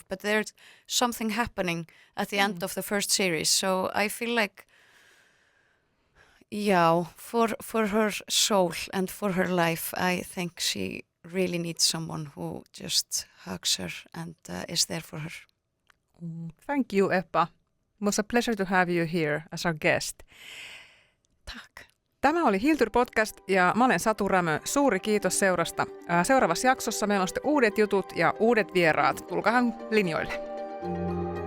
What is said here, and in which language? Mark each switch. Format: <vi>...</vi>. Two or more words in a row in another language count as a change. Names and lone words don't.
<en>But there's something happening at the end of the first series, so I feel like, for her soul and for her life, I think she really needs someone who just hugs her and is there for her. Thank you, Eppa. It was a pleasure to have you here as our guest. Tack.</en> <fi>Tämä oli Hildur Podcast ja mä olen Satu Rämö. Suuri kiitos seurasta. Seuraavassa jaksossa meillä on sitten uudet jutut ja uudet vieraat. Tulkahan linjoille.</fi>